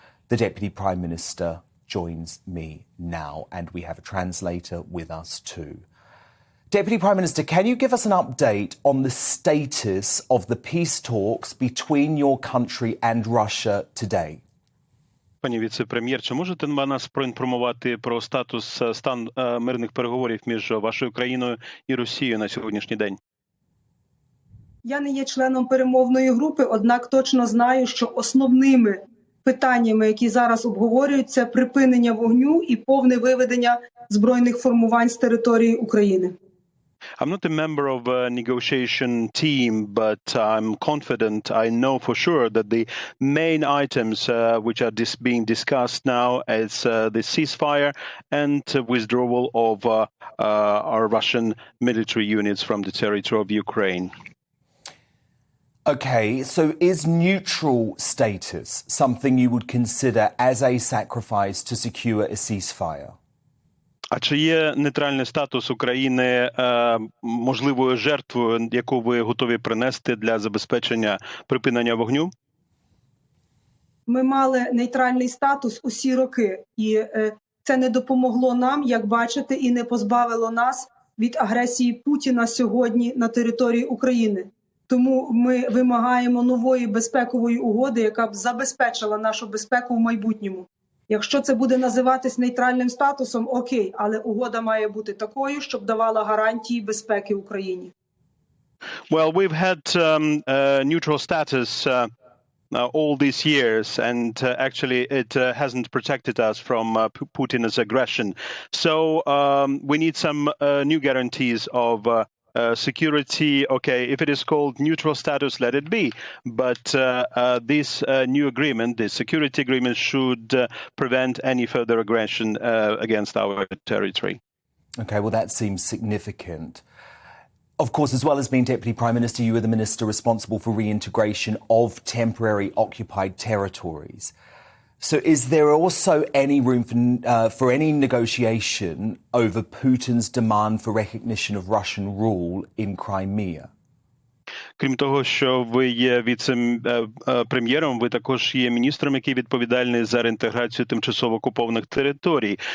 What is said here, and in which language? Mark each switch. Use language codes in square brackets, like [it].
[en] The Deputy Prime Minister joins me now, and we have a translator with us too. Deputy Prime Minister, can you give us an update on the status of the peace talks between your country and Russia today? [uk] Пані віце-прем'єр, чи можете нас проінформувати про стан мирних переговорів між вашою країною і Росією на сьогоднішній день? Я не є членом перемовної групи, однак точно знаю, що основними питаннями, які зараз обговорюють, це припинення вогню і повне виведення збройних формувань з території України. [en] I'm not a member of a negotiation team, but I'm confident, I know for sure that the main items which are being discussed now is the ceasefire and withdrawal of our Russian military units from the territory of Ukraine. Okay, so is neutral status something you would consider as a sacrifice to secure a ceasefire? [uk] А чи є нейтральний статус України можливою жертвою, яку ви готові принести для забезпечення припинення вогню? Ми мали нейтральний статус усі роки, і це не допомогло нам, як бачите, і не позбавило нас від агресії Путіна сьогодні на території України. Тому ми вимагаємо нової безпекової угоди, яка б забезпечила нашу безпеку в майбутньому. Якщо це буде називатись нейтральним статусом, окей, але угода має бути такою, щоб давала гарантії безпеки Україні. [en] Well, we've had neutral status all these years, and actually it hasn't protected us from Putin's aggression. So we need some new guarantees of security. Okay, if it is called neutral status, let it be. But this new agreement, this security agreement, should prevent any further aggression against our territory. Okay, well, that seems significant. Of course, as well as being Deputy Prime Minister, you are the minister responsible for reintegration of temporary occupied territories. So is there also any room for any negotiation over Putin's demand for recognition of Russian rule in Crimea? [uk] Крім того, що ви є віце-прем'єром, ви також є міністром, який відповідальний за реінтеграцію тимчасово окупованих територій.